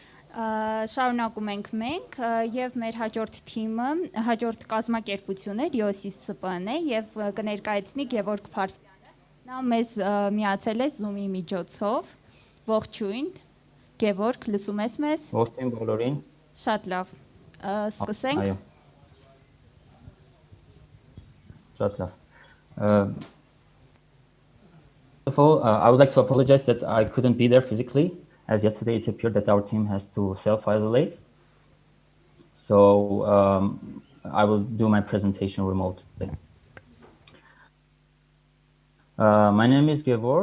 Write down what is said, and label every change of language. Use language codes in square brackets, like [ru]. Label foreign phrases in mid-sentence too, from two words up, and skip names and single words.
[hy] Շարունակում ենք մենք եւ մեր հաջորդ թիմը, հաջորդ կազմակերպությունը Ռիոսիս ՍՊԸ-ն է եւ կներկայացնի Գևորգ Փարսյանը։ Նա մեզ միացել է Zoom-ի միջոցով։ Ողջույն։ Գևորգ, լսում ես մեզ։ Ողջույն բոլորին։ Շատ լավ։ Սկսենք։ Այո։ Շատ լավ։ [en] First of all, I would like to apologize that I couldn't be there physically, as yesterday it appeared that our team has to self-isolate. So I will do my presentation remotely. My name is Gevorg.